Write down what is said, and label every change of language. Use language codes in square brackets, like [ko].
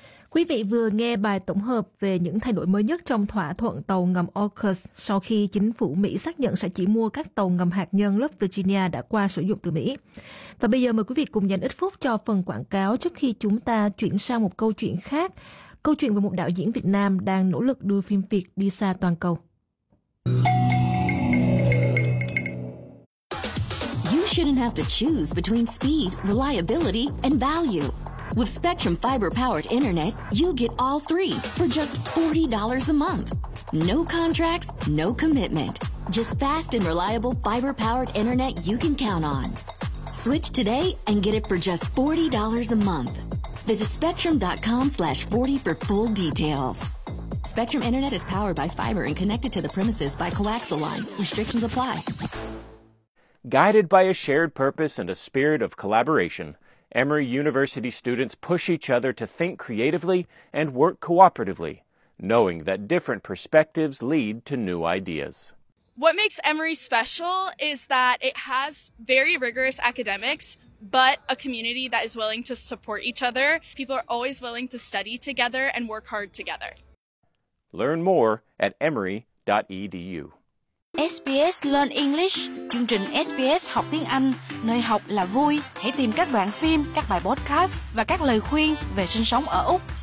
[vi] Quý vị vừa nghe bài tổng hợp về những thay đổi mới nhất trong thỏa thuận tàu ngầm AUKUS sau khi chính phủ Mỹ xác nhận sẽ chỉ mua các tàu ngầm hạt nhân lớp Virginia đã qua sử dụng từ Mỹ. Và bây giờ mời quý vị cùng dành ít phút cho phần quảng cáo trước khi chúng ta chuyển sang một câu chuyện khác. Câu chuyện về một đạo diễn Việt Nam đang nỗ lực đưa phim Việt đi xa toàn cầu. [en] You shouldn't have to choose between speed, reliability and value. With Spectrum fiber-powered internet, you get all three for just $40 a month. No contracts, no commitment. Just fast and reliable fiber-powered internet you can count on. Switch today and get it for just $40 a month. Visit spectrum.com/40 for full details. Spectrum internet is powered by fiber and connected to the premises by coaxial lines. Restrictions apply. Guided by a shared purpose and a spirit of collaboration, Emory University students push each other to think creatively and work cooperatively, knowing that different perspectives lead to new ideas. What makes Emory special is that it has very rigorous academics, but a community that is willing to support each other. People are always willing to study together and work hard together. Learn more at emory.edu. [vi] SBS Learn English, chương trình SBS học tiếng Anh, nơi học là vui. Hãy tìm các đoạn phim, các bài podcast và các lời khuyên về sinh sống ở Úc.